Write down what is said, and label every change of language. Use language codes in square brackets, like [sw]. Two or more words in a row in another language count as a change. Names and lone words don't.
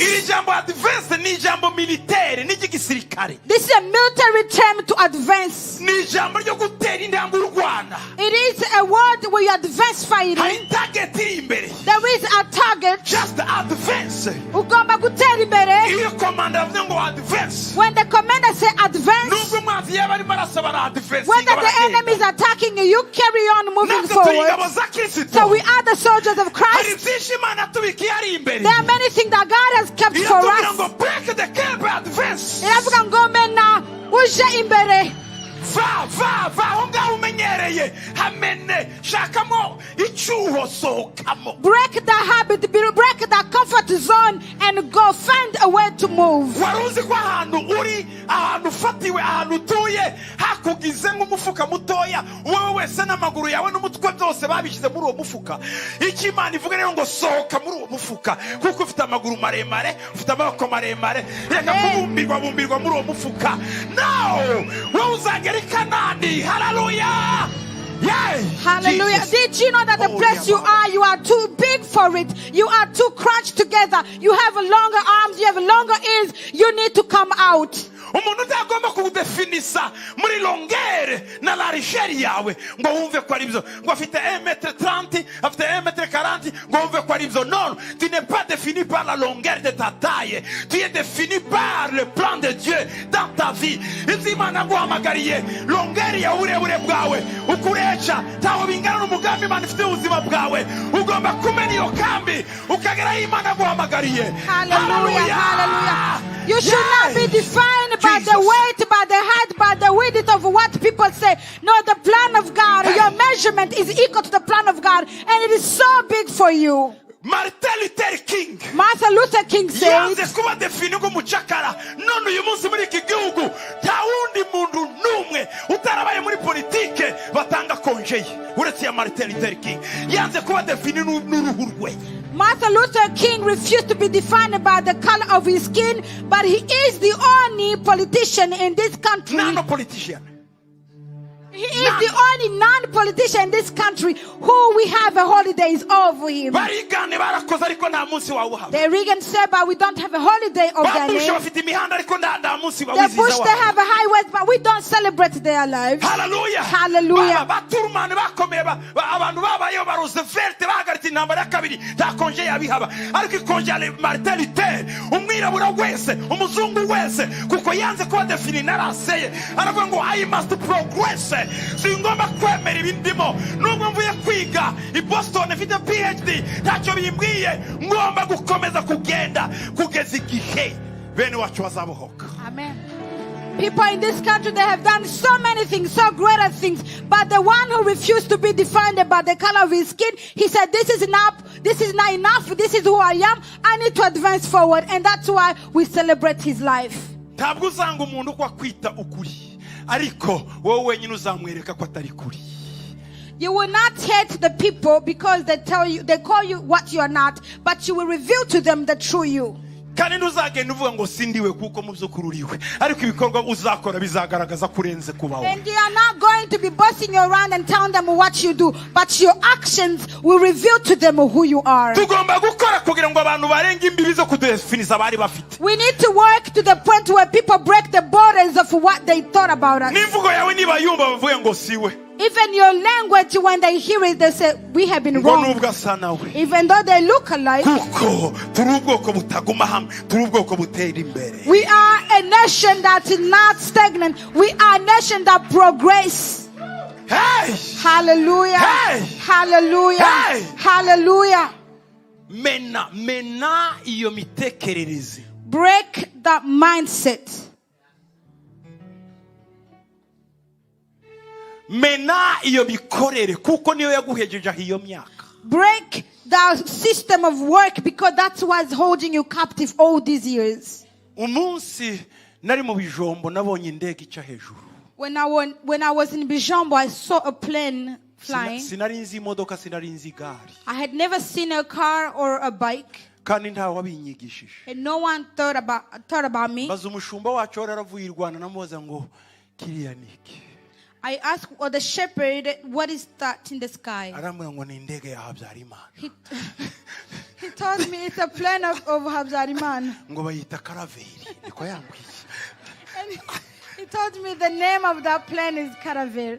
[rw] Iri jambo advance ni ijambo militaire ni igisirikare. [en] This is a military term to advance. [rw] Ni ijambo ryo gutera intambwe urwana. [en] It is a word where you advance [rw] Hari [en] fighting. [rw] target iri imbere. [en] There is a target. Just advance. [rw] Ugomba gutera imbere. Iyo commander avuze ngo advance. [en] When the commander says advance, [rw] Nubwo mwazi yaba arimo arasaba na advance. [en] whether the enemy is attacking you, you carry on moving forward. So we are the soldiers of [rw] Hari [en] Christ. [rw] byinshi Imana tubikiye ari imbere. [en] There are many things that God has kept for [rw] Iravuga ngo [en] us. break the camp advance. [rw] Iravuga ngo mena uje imbere. Va aho ngaho umenyereye hamene shakamo icyuho sohokamo. [en] Break the habit, break the comfort zone and go find a way to move. [rw] Wari uzi ko ahantu uri ahantu ufatiwe ahantu utuye hakugize nk'umufuka mutoya wowe wese n'amaguru yawe n'umutwe byose babishyize muri uwo mufuka. Icyo Imana ivuga rero ngo sohoka muri uwo mufuka kuko ufite amaguru maremare ufite amaboko maremare reka kubumbirwa muri uwo mufuka. No wowe uzagera i Kanani. Hallelujah. Yay. Hallelujah. [en] Jesus. Did you know that the place you are too big for it? You are too crunched together. You have longer arms, you have longer ears. You need to come out. [rw] umuntu utagomba kudefinisa muri longere na largeur yawe ngo wumve ko ari byo ngo afite 1m30 afite 1m40 ngo wumve ko ari byo. [fr] Non, tu n'es pas défini par la longueur de ta taille, tu es défini par le plan de Dieu dans ta vie. [rw] Imana nguhamagariye longere ya uburebure bwawe ukureca tawo bingana n'umugambi Imana ifite ubuzima bwawe, ugomba kumenya iyo kambi ukagera Imana nguhamagariye. [en] Hallelujah, hallelujah. You should not be defined by the weight, by the height, by the width of what people say. No, the plan of God, your measurement is equal to the plan of God, and it is so big for you. Martin Luther King said, [rw] yanze kuba defini nk'umucakara. None uyu munsi muri iki gihugu nta wundi muntu n'umwe utarabaye muri politike batanga konje uretse ya Martin Luther King. Yanze kuba defini n'uruhu rwe. [en] Martin Luther King refused to be defined by the color of his skin, but he is the only politician in this country. Non-politician. He is the only non-politician in this country who we have a holidays over him. The Reagan said, but we don't have a holiday of their name. The Bush, they have a highways, but we don't celebrate their lives. Hallelujah. Hallelujah. I must progress. [rw] Singomba kwemera ibindimo nubwo mvuye kwiga I Boston mfite PhD ntacyo bimbwiye ngomba gukomeza kugenda kugeza igihe bene wacu bazabohoka. Amen. [en] People in this country, they have done so many things, so greater things, but the one who refused to be defined by the color of his skin, he said, this is enough, this is not enough, this is who I am, I need to advance forward, and that's why we celebrate his life. [rw] Ntabwo uzanga umuntu kwa kwita ukuri ariko wowe wenyine uzamwereka ko atari kuri. [en] You will not hate the people because they call you what you are not, but you will reveal to them the true you. [rw] Kandi ntuzagenda uvuga ngo sindiwe kuko mu by'ukuri uriwe ariko ibikorwa uzakora bizagaragaza kurenze kubaho. [en] And you are not going to be bossing you around and telling them what you do, but your actions will reveal to them who you are. [rw] Tugomba gukora kugira ngo abantu barenge imbibi zo kudefinisa bari bafite. [en] We need to work to the point where people break the borders of what they thought about us. [rw] N'imvugo yawe niba yumva bavuye ngo siwe. [en] Even your language, when they hear it, they say, we have been wrong. Even though they look alike. We are a nation that is not stagnant. We are a nation that progress. Hey! Hallelujah. Hey! Hallelujah. Hey! Hallelujah. [rw] Mena iyo mitekerereze. [en] Break that mindset. [rw] Mena iyo bikorere kuko niyo yaguhejeje hiyo myaka. [en] Break the system of work because that's what's holding you captive all these years. [rw] Umunsi nari mu bijombo nabonye indege ica hejuru. [en] When I was in Bijombo, I saw a plane flying. [rw] Sinari nzi imodoka, sinari nzi gari. [en] I had never seen a car or a bike. [rw] Kandi nta wabinyigishije. [en] And no one thought about me. [rw] Baza umushumba wacu aravuye I Rwanda namubaza ngo kiriya niki. [en] I asked the shepherd, what is that in the sky? He told me it's a plane of Habzariman. And he told me the name of that plane is Caravel.